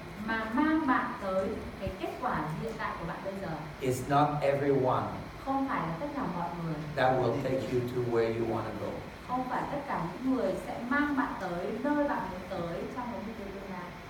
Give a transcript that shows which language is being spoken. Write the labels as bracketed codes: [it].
[vi] mà mang bạn tới cái kết quả hiện tại của bạn bây giờ [en] is not everyone [vi] không phải là tất cả mọi người, [en] that will take you to where you want to go. [vi] không phải tất cả những người sẽ mang bạn tới nơi bạn muốn tới trong một cái tương lai.